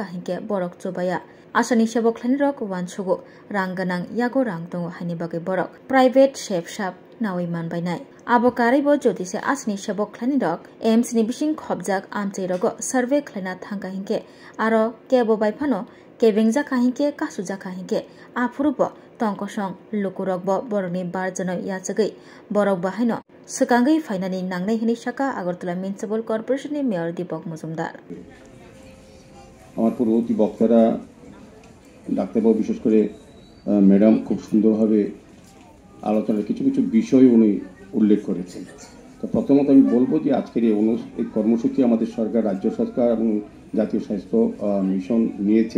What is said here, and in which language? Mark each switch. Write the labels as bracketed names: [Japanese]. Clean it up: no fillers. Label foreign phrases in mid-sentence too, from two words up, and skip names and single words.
[Kok Borok] hinke borok chubaya asani sebok khlani rok wansugo rangganang yago rang tongo haini bagai borok [English] private chef shop [Kok Borok] nawi manbainai abo karaibo jodise asni sebok khlani rok AIMS ni bising khobjak amchei rogo survey khlaina thangka hinke aro kebo baifano kebengja khahinke kasuja khahinke afurubo tongkosong lukurokbo boroni barjano yachagai borok bahaino sukangai fainani nangnai hini saka Agartala Municipal Corporation ni Mayor Deepak Majumdar [Bangla] আমার পূর্ববর্তী বক্তারা ডাক্তারবাবু বিশেষ করে ম্যাডাম খুব সুন্দরভাবে আলোচনার কিছু বিষয় উনি উল্লেখ করেছেন। তো প্রথমত আমি বলবো যে আজকের এই কর্মসূচি আমাদের সরকার রাজ্য সরকার এবং জাতীয় স্বাস্থ্য মিশন নিয়েছে।